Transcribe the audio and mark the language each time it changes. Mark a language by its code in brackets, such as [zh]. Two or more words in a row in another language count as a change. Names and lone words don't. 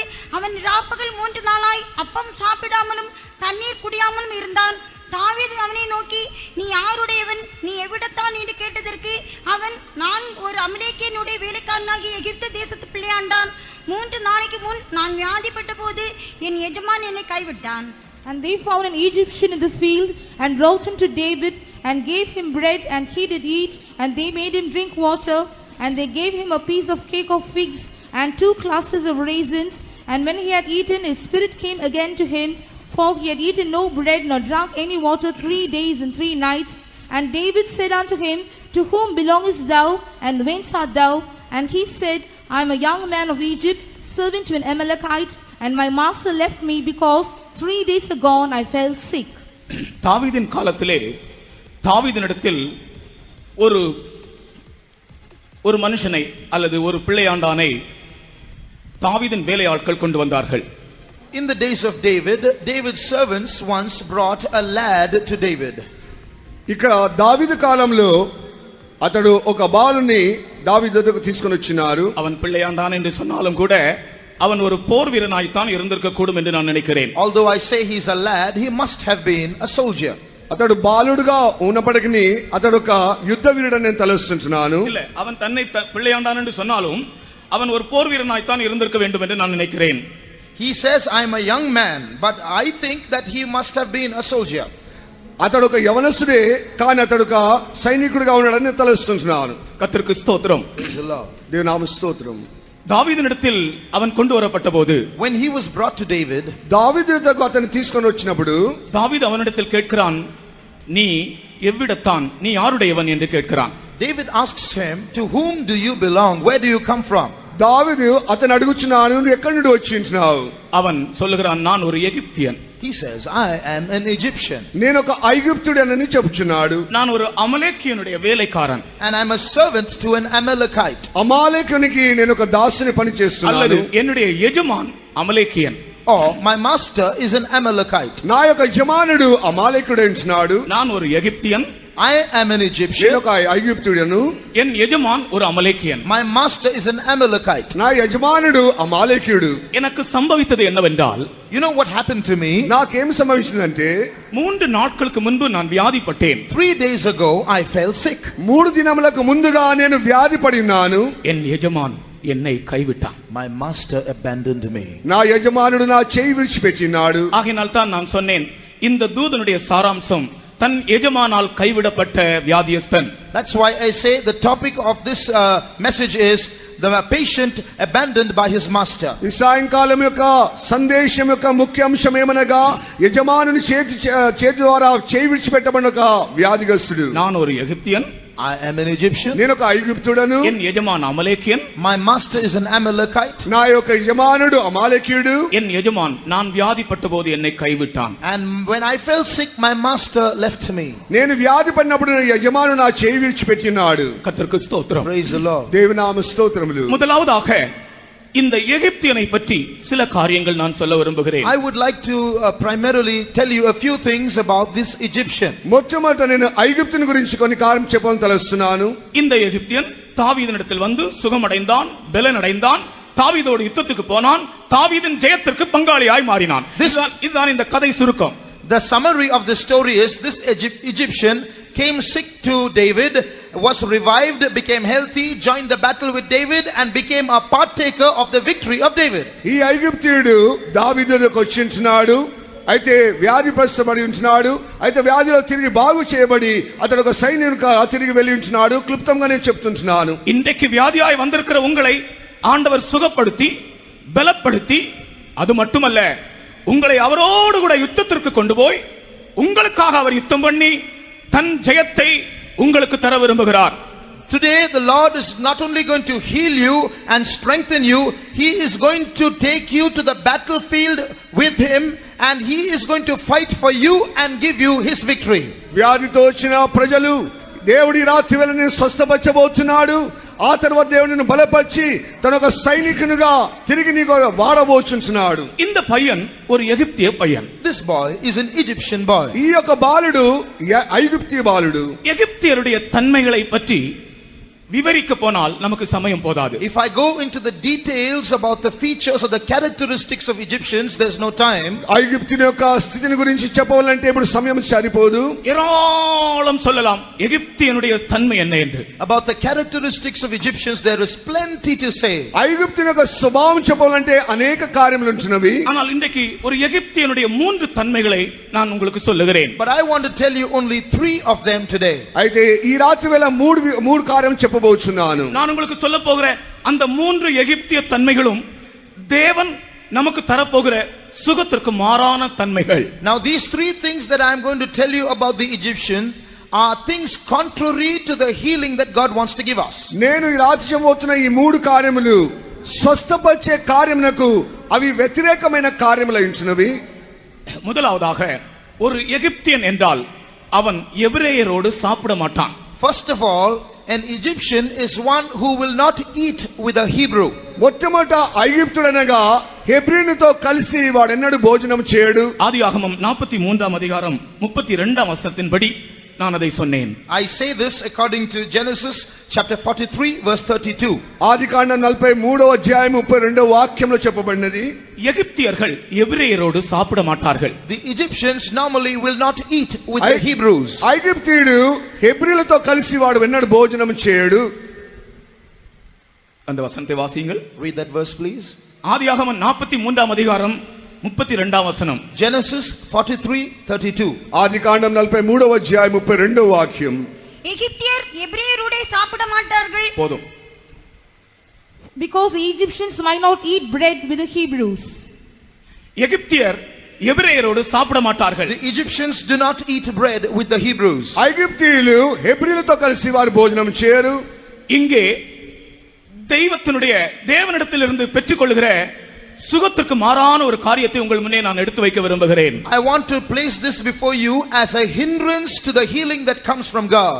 [ta] அவன் ராப்பகல் 3 நாளாய் அப்பம் சாப்பிடாமலும் தண்ணீர் குடியாமலும் இருந்தான். தாவீது அவனை நோக்கி, நீ யாருடையவன், நீ எவ்விடத்தான் என்று கேட்டதற்கு அவன், நான் ஒரு அமலேக்கியனுடைய வேலைக்காரனாகிய எகிப்து தேசத்து பிள்ளையாண்டான். 3 நாளைக்கு முன் நான் வியாதிப்பட்ட போது என் எஜமான் என்னை கைவிட்டான். [en] And they found an Egyptian in the field and brought him to David and gave him bread and he did eat, and they made him drink water, and they gave him a piece of cake of figs and 2 clusters of raisins. And when he had eaten, his spirit came again to him, for he had eaten no bread nor drunk any water 3 days and 3 nights. And David said unto him, To whom belongest thou, and whence art thou? And he said, I am a young man of Egypt, servant to an Amalekite, and my master left me because 3 days agone I fell sick. [ta] தாவீதின் காலத்திலே தாவீதினிடத்தில் ஒரு மனுஷனை அல்லது ஒரு பிள்ளையாண்டானை தாவீதின் வேலையாட்கள் கொண்டு வந்தார்கள். [en] In the days of David, David's servants once brought a lad to David. [te] ఇక్కడ దావీదు కాలంలో అతడు ఒక బాలుని దావీదు దగ్గరకు తీసుకొని వచ్చినారు. [ta] அவன் பிள்ளையாண்டான் என்று சொன்னாலும் கூட அவன் ஒரு போர் வீரனாய்த்தான் இருந்திருக்க கூடும் என்று நான் நினைக்கிறேன். [en] Although I say he's a lad, he must have been a soldier. [te] అతడు బాలుడుగా ఉన్నప్పటికీ అతడు ఒక యుద్ధ వీరుడని నేను తలుస్తున్నాను. [ta] இல்ல, அவன் தன்னை பிள்ளையாண்டான் என்று சொன்னாலும் அவன் ஒரு போர் வீரனாய்த்தான் இருந்திருக்க வேண்டும் என்று நான் நினைக்கிறேன். [en] He says, I'm a young man, but I think that he must have been a soldier. [te] అతడు ఒక యవనస్తుడే, కానీ అతడు ఒక సైనికుడిగా ఉన్నాడని నేను తలుస్తున్నాను. [ta] கர்த்தருக்கு ஸ்தோத்திரம். [te] దేవుని నామ స్తోత్రం. [ta] தாவீதினிடத்தில் அவன் கொண்டு வரப்பட்ட போது, [en] when he was brought to David, [te] దావీదు దగ్గరకు అతన్ని తీసుకొని వచ్చినప్పుడు [ta] தாவீது அவனிடத்தில் கேட்கிறான், நீ எவ்விடத்தான், நீ யாருடையவன் என்று கேட்கிறான். [en] David asks him, to whom do you belong, where do you come from? [te] దావీదు అతను అడుగుచున్నాను, నువ్వు ఎక్కడి నుండి వచ్చింటున్నావు? [ta] அவன் சொல்லுகிறான், நான் ஒரு எகிப்தியன். [en] He says, I am an Egyptian. [te] నేను ఒక ఐగుప్తుడనని చెప్పుచున్నాడు. [ta] நான் ஒரு அமலேக்கியனுடைய வேலைக்காரன். [en] And I'm a servant to an Amalekite. [te] అమాలేకునికి నేను ఒక దాసుని పని [ta] அல்லது [te] చేస్తున్నాను. [ta] என்னுடைய எஜமான் అమలేకియన్. [en] Or my master is an Amalekite. [te] నా యొక్క యజమానుడు అమాలేకుడైనాడు. [ta] நான் ஒரு எகிப்தியன். [en] I am an [te] నేను [en] Egyptian. [te] ఒక ఐగుప్తుడను. [ta] என் எஜமான் ஒரு அமலேக்கியன். [en] My master is an Amalekite. [te] నా యజమానుడు అమాలేకుడు. [ta] எனக்கு சம்பவித்தது என்னவென்றால், [en] You know what happened to me? [te] నాకేం సంభవించిందంటే [ta] 3 నాட்களுக்கு முன்பு நான் வியாதிப்பட்டேன். [en] 3 days ago, I fell sick. [te] 3 దినములకు ముందుగా నేను వ్యాధి పడి ఉన్నాను. [ta] என் எஜமான் என்னை கைவிட்டான். [en] My master abandoned me. [te] నా యజమానుడు నా చేయి విడిచిపెట్టినాడు. [ta] ஆகையினால் தான் நான் சொன்னேன், இந்த தூதனுடைய சாராம்சம் தன் எஜமானால் கைவிடப்பட்ட வியாதியஸ்தன். [en] That's why I say the topic of this message is the patient abandoned by his master. [te] ఈ సాయంకాలం యొక్క సందేశం యొక్క ముఖ్య అంశం ఏమనగా యజమానుని చేతి ద్వారా చేయి విడిచిపెట్టబడిన ఒక వ్యాధిగ్రస్తుడు. [ta] நான் ஒரு எகிப்தியன். [en] I am an Egyptian. [te] నేను ఒక ఐగుప్తుడను. [ta] என் எஜமான் அமலேக்கியன். [en] My master is an Amalekite. [te] నా యొక్క యజమానుడు అమాలేకీయుడు. [ta] என் எஜமான் நான் வியாதிப்பட்ட போது என்னை கைவிட்டான். [en] And when I fell sick, my master left me. [te] నేను వ్యాధి పడినప్పుడు నా యజమానుడు నా చేయి విడిచిపెట్టినాడు. [ta] கர்த்தருக்கு ஸ்தோத்திரம். [en] Praise the Lord. [te] దేవుని నామ స్తోత్రములు. [ta] முதலாவதாக இந்த எகிப்தியனை பற்றி சில காரியங்கள் நான் சொல்ல விரும்புகிறேன். [en] I would like to primarily tell you a few things about this Egyptian. [te] మొట్టమొదట నేను ఐగుప్తుని గురించి కొన్ని కారణం చెప్పాలని తలస్తున్నాను. [ta] இந்த எகிப்தியன் தாவீதினிடத்தில் வந்து சுகமடைந்தான், பலனடைந்தான், தாவீதோடு யுத்தத்துக்கு போனான், தாவீதின் ஜெயத்திற்கு பங்காளியாய் மாறினான். இதுதான் இந்த கதை சுருக்கம். [en] The summary of the story is this Egyptian came sick to David, was revived, became healthy, joined the battle with David and became a partaker of the victory of David. [te] ఈ ఐగుప్తీయుడు దావీదు దగ్గరకు వచ్చింటున్నాడు. అయితే వ్యాధి పరిస్థితి ఉంటున్నాడు. అయితే వ్యాధిలో తిరిగి బాగు చేయబడి అతడు ఒక సైనికునిగా తిరిగి వెళ్ళి ఉంటున్నాడు. క్లుప్తంగా నేను చెప్తుంటున్నాను. [ta] இன்றைக்கு வியாதியாய் வந்திருக்கிற உங்களை ஆண்டவர் சுகப்படுத்தி பலப்படுத்தி, அது மட்டுமல்ல, உங்களை அவரோடு கூட யுத்தத்திற்கு கொண்டு போய் உங்களுக்காக அவர் யுத்தம் பண்ணி தன் ஜெயத்தை உங்களுக்கு தர விரும்புகிறார். [en] Today the Lord is not only going to heal you and strengthen you, he is going to take you to the battlefield with him and he is going to fight for you and give you his victory. [te] వ్యాధితో వచ్చిన ప్రజలు దేవుడి రాత్రి వేళ నేను స్వస్థపరచబోతున్నాడు. ఆ తర్వాత దేవుడు నిన్ను బలపరిచి తన ఒక సైనికునిగా తిరిగి నీకు వాడబోచున్నాడు. [ta] இந்த பையன் ஒரு எகிப்திய பையன். [en] This boy is an Egyptian boy. [te] ఈ యొక్క బాలుడు ఐగుప్తీయ బాలుడు. [ta] எகிப்தியருடைய தன்மைகளை பற்றி விவரிக்க போனால் நமக்கு சமயம் போதாது. [en] If I go into the details about the features or the characteristics of Egyptians, there's no time. [te] ఐగుప్తుని యొక్క స్థితిని గురించి చెప్పాలంటే ఇప్పుడు సమయం సరిపోదు. [ta] ஏராளம் சொல்லலாம் எகிப்தியனுடைய தன்மை என்ன என்று. [en] About the characteristics of Egyptians, there is plenty to say. [te] ఐగుప్తుని యొక్క స్వభావం చెప్పాలంటే అనేక కార్యములు ఉంటున్నవి. [ta] ஆனால் இன்றைக்கு ஒரு எகிப்தியனுடைய 3 தன்மைகளை நான் உங்களுக்கு சொல்லுகிறேன். [en] But I want to tell you only 3 of them today. [te] అయితే ఈ రాత్రి వేళ మూడు కార్యం చెప్పబోచున్నాను. [ta] நான் உங்களுக்கு சொல்ல போகிற அந்த 3 எகிப்திய தன்மைகளும் தேவன் நமக்கு தரப்போகிற சுகத்திற்கு மாறான தன்மைகள். [en] Now these 3 things that I am going to tell you about the Egyptian are things contrary to the healing that God wants to give us. [te] నేను ఈ రాత్రి చెప్పబోతున్న ఈ 3 కార్యములు స్వస్థపరిచే కార్యమునకు అవి వ్యతిరేకమైన కార్యములై ఉంటున్నవి. [ta] முதலாவதாக ஒரு எகிப்தியன் என்றால் அவன் எபிரேயரோடு சாப்பிட மாட்டான். [en] First of all, an Egyptian is one who will not eat with a Hebrew. [te] మొట్టమొదట ఐగుప్తుడనగా హెబ్రీయునితో కలిసి వాడెన్నడూ భోజనం చేయడు. [ta] ஆதியாகமம் 43ஆம் அதிகாரம் 32ஆம் வசனத்தின்படி நான் அதை சொன்னேன். [en] I say this according to Genesis chapter 43 verse 32. [te] ఆదికాండం 43వ అధ్యాయం 32వ వాక్యంలో చెప్పబడినది, [ta] எகிப்தியர்கள் எபிரேயரோடு சாப்பிட மாட்டார்கள். [en] The Egyptians normally will not eat with the Hebrews. [te] ఐగుప్తీయుడు హెబ్రీయులతో కలిసి వాడు ఎన్నడూ భోజనం చేయడు. [ta] அந்த வசனத்தை வாசியுங்கள். [en] Read that verse please. [ta] ஆதியாகமம் 43ஆம் அதிகாரம் 32ஆம் வசனம். [en] Genesis 43:32. [te] ఆదికాండం 43వ అధ్యాయం 32వ వాక్యం. [ta] எகிப்தியர் எபிரேயரோட சாப்பிட மாட்டார்கள். போதும். [en] Because the Egyptians might not eat bread with the Hebrews. [ta] எகிப்தியர் எபிரேயரோடு சாப்பிட மாட்டார்கள். [en] The Egyptians do not eat bread with the Hebrews. [te] ఐగుప్తీయులు హెబ్రీయులతో కలిసి వారు భోజనం చేయరు. [ta] இங்கே தேவனிடத்திலிருந்து பெற்றுக்கொள்கிற சுகத்திற்கு மாறான ஒரு காரியத்தை உங்கள் முன்னே நான் எடுத்து வைக்க விரும்புகிறேன். [en] I want to place this before you as a hindrance to the healing that comes from God.